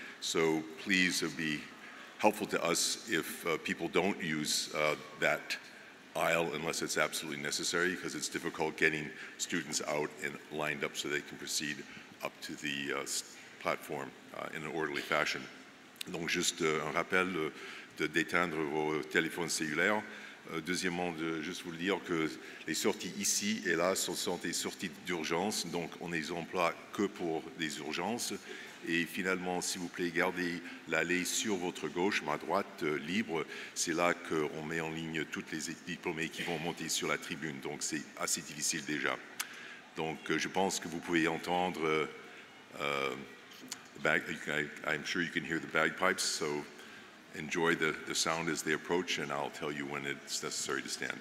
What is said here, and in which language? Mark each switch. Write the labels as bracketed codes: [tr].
[en] So please, it would be helpful to us if people don't use that aisle unless it's absolutely necessary, because it's difficult getting students out and lined up so they can proceed up to the platform in an orderly fashion. [fr] Donc juste un rappel d'éteindre vos téléphones cellulaires. Deuxièmement, juste vous le dire que les sorties ici et là sont des sorties d'urgence, donc on ne les emploie que pour des urgences. Et finalement, s'il vous plaît, gardez l'allée sur votre gauche, ma droite, libre. C'est là qu'on met en ligne toutes les diplômés qui vont monter sur la tribune, donc c'est assez difficile déjà. Donc je pense que vous pouvez entendre, [en] I'm sure you can hear the bagpipes, so enjoy the sound as they approach, and I'll tell you when it's necessary to stand.